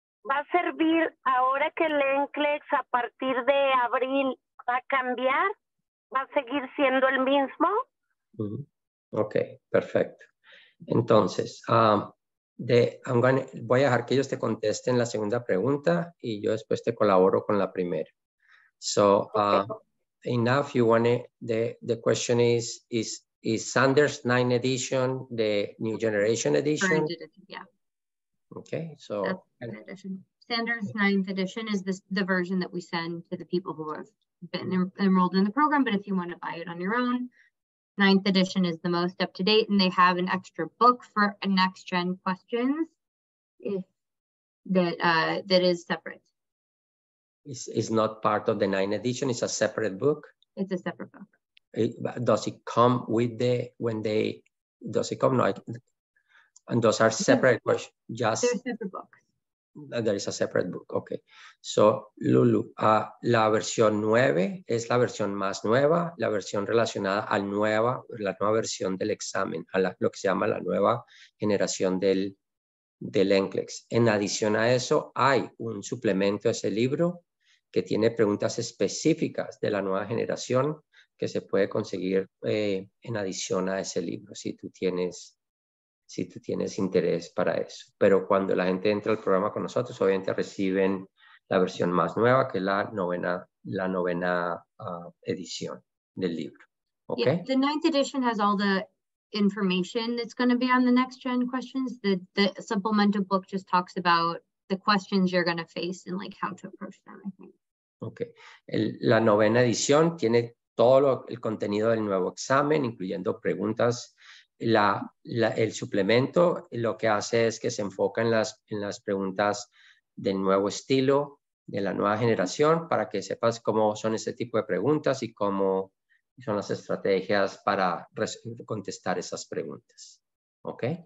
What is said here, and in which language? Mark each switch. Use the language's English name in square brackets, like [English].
[Spanish] ¿Va a servir ahora que el NCLEX a partir de abril va a cambiar? ¿Va a seguir siendo el mismo? Ok, perfecto. Entonces, voy a dejar que ellos te contesten la segunda pregunta y yo después te colaboro con la primera. [English] So, enough, you want it, the question is Sanders 9th edition the new generation edition? Current edition, yeah. Okay, so. That's the edition. Sanders 9th edition is the version that we send to the people who have been enrolled in the program, but if you want to buy it on your own, 9th edition is the most up to date, and they have an extra book for next gen questions that is separate. It's not part of the 9th edition, it's a separate book? It's a separate book. Does it come with does it come? No, and those are separate questions. Just They're separate books. There is a separate book, okay. [Spanish] So, Lulu, la versión 9 es la versión más nueva, la versión relacionada a la nueva versión del examen, lo que se llama la nueva generación del NCLEX. En adición a eso, hay un suplemento a ese libro que tiene preguntas específicas de la nueva generación que se puede conseguir en adición a ese libro, si tú tienes interés para eso. Pero cuando la gente entra al programa con nosotros, obviamente reciben la versión más nueva, que es la novena edición del libro. [English] Okay? Yeah, the 9th edition has all the information that's going to be on the next gen questions. The supplemental book just talks about the questions you're going to face and like how to approach them, I think. Okay. [Spanish] La novena edición tiene todo el contenido del nuevo examen, incluyendo preguntas. El suplemento lo que hace es que se enfoca en las preguntas del nuevo estilo, de la nueva generación, para que sepas cómo son ese tipo de preguntas y cómo son las estrategias para contestar esas preguntas. ¿Ok?